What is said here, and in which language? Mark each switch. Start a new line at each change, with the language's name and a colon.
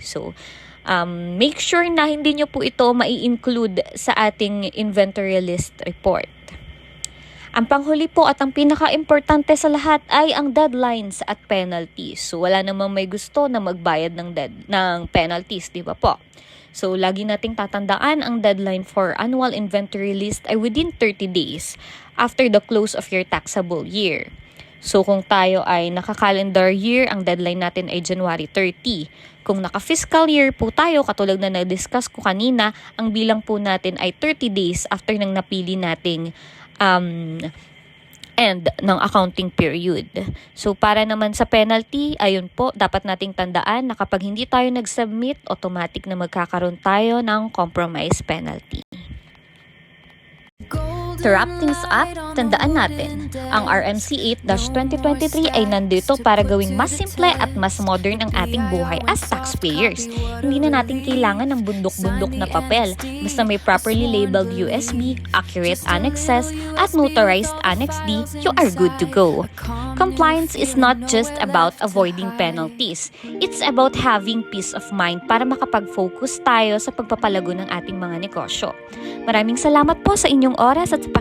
Filipino: So, make sure na hindi nyo po ito mai-include sa ating inventory list report. Ang panghuli po at ang pinaka-importante sa lahat ay ang deadlines at penalties. So, wala namang may gusto na magbayad ng penalties, di ba po?
English: So,
Filipino: lagi nating tatandaan
English: ang deadline for annual inventory list ay within 30 days after the close of your taxable year.
Filipino: So, kung tayo ay naka-calendar year, ang deadline natin ay January 30. Kung naka-fiscal year po tayo, katulad na na-discuss ko kanina, ang bilang po natin ay 30 days after nang napili nating end ng accounting period. So, para naman sa penalty, ayun po, dapat nating tandaan na kapag hindi tayo nag-submit, automatic na magkakaroon tayo ng compromise penalty.
English: To wrap things up,
Filipino: tandaan natin, ang RMC 8-2023 ay nandito para gawing mas simple at mas modern ang ating buhay as taxpayers. Hindi na natin kailangan ng bundok-bundok na papel. Basta may
English: properly labeled USB, accurate annexes, at notarized Annex D, you are good to go. Compliance is not just about avoiding penalties. It's about having peace of mind
Filipino: para makapag-focus tayo sa pagpapalago ng ating mga negosyo. Maraming salamat po sa inyong oras at sa